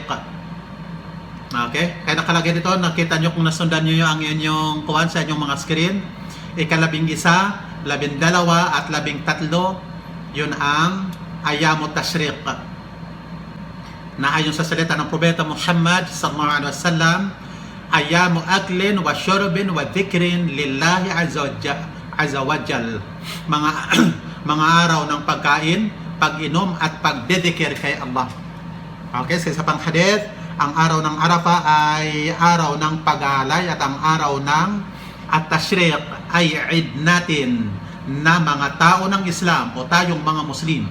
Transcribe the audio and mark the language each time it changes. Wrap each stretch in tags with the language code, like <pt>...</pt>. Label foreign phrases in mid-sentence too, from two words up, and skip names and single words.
<tl>Okay? Kaya nakalagay dito, nakita nyo kung nasundan nyo ang inyong kuwan sa inyong mga screen. Ika-11, 12, at 13, yun ang Ayamut Tashriq. Na ayon sa salita ng Propeta Muhammad</tl> <ar>صلى الله عليه وسلم، أيام أكل وشرب وذكر لله عز وجل.</ar> <tl>Mga araw ng pagkain, pag-inom at pagdedikir kay Allah. Okay, sa pang hadith, ang araw ng Arafah ay araw ng pag-aalay, at ang araw ng at-tashriq ay Eid natin na mga tao ng Islam o tayong mga Muslim.</tl>